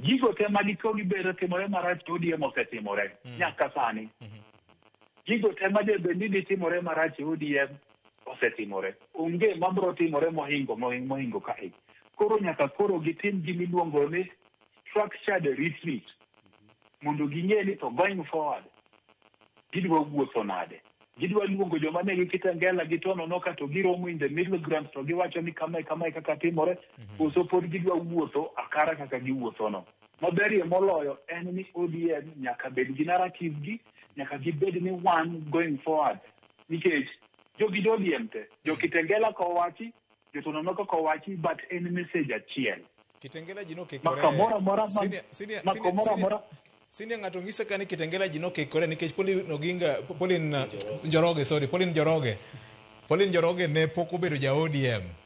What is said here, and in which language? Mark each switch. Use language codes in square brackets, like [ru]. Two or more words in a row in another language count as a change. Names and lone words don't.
[luo] Gigo te magiko gibero timore marach ODM osetimore nyaka sani. Gigo te madebeni timore marach ODM osetimore. Onge mabro timore mohingo kae. Koro nyaka koro gitim gimiluongo ni [en] structured retreat [luo] mondo ging'e ni to [en] going forward [luo] gidwa wuotho nade. Gidwa luongo joma ne Kitengela gi Tono Noka to giromo [en] in the middle ground [luo] to giwacho ni kama kaka timore, koso pod gidwa wuotho akara kaka giwuotho no. Maberie moloyo en ni ODM nyaka bed gi narrative gi, nyaka gibed ni [en] one going forward. [luo] Nikech jogi ODM te, jo Kitengela kowachi, jo Tono Noka kowachi, but en message achiel. Kitengela jino kekore. Sini ng'ato ng'isa kani Kitengela jino kekore nikech Pauline Njoroge ne pok obedo ja ODM.